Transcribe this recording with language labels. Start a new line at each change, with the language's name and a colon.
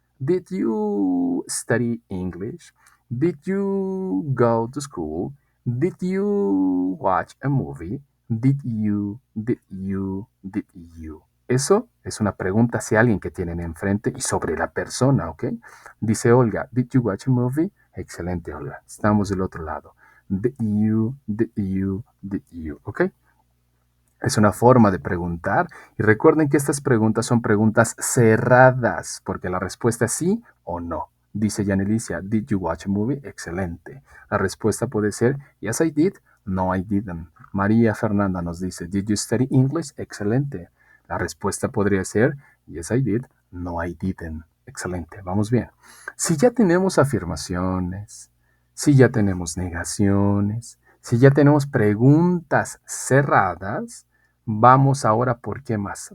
English: Did you study English? Did you go to school? Did you watch a movie? Did you?
Spanish: Eso es una pregunta hacia alguien que tienen enfrente y sobre la persona, ¿ok? Dice
English: Olga, did you watch a movie?
Spanish: Excelente, Olga. Estamos del otro lado.
English: Did you,
Spanish: ¿ok? Es una forma de preguntar y recuerden que estas preguntas son preguntas cerradas porque la respuesta es sí o no. Dice
English: Yanelicia, did you watch a movie?
Spanish: Excelente. La respuesta puede ser
English: yes I did, no I didn't. María Fernanda
Spanish: nos dice,
English: did you study English?
Spanish: Excelente. La respuesta podría ser
English: yes I did, no I didn't.
Spanish: Excelente, vamos bien. Si ya tenemos afirmaciones, si ya tenemos negaciones, si ya tenemos preguntas cerradas, vamos ahora por qué más.